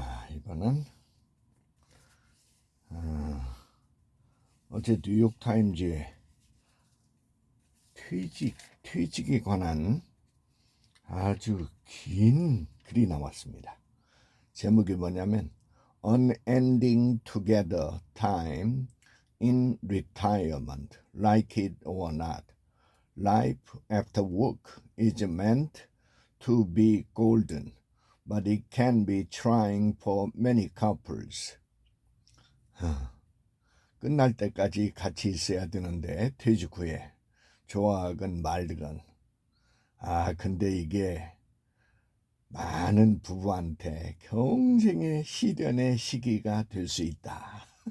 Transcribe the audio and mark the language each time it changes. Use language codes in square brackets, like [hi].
[ko] 이거는 어제 뉴욕타임즈에 퇴직에 관한 아주 긴 글이 나왔습니다. 제목이 뭐냐면 [en] Unending Together Time in Retirement, Like it or not. Life after work is meant to be golden, but it can be trying for many couples. [ko] 끝날 때까지 같이 있어야 되는데 퇴직 후에 좋아하건 말든 근데 이게 많은 부부한테 평생의 시련의 시기가 될 수 있다.